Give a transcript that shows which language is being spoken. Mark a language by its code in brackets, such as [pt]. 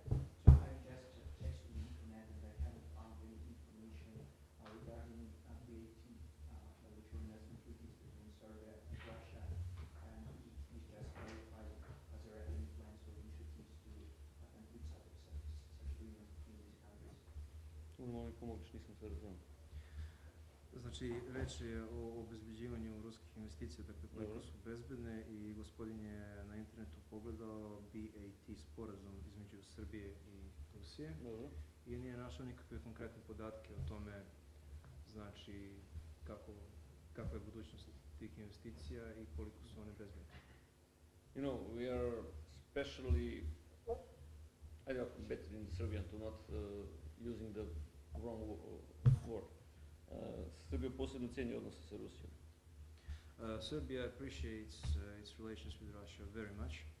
[en] So I just texted the internet and I haven't found any information regarding VAT, which are investment treaties between Serbia and Russia. And please just clarify, are there any plans or initiatives to conclude such agreements between these countries? [sr] Molim pomoć, nisam sve razumio. Znači, reč je o obezbeđivanju ruskih investicija, dakle koliko su bezbedne, i gospodin je na internetu pogledao BAT sporazum između Srbije i Rusije i nije našao nikakve konkretne podatke o tome, znači kakva je budućnost tih investicija i koliko su one bezbedne. [en] You know, we are especially, I don't know, better in Serbian to not using the wrong word. [sr] Srbija posebno cijeni odnose sa Rusijom. [en] Serbia appreciates its relations with Russia very much.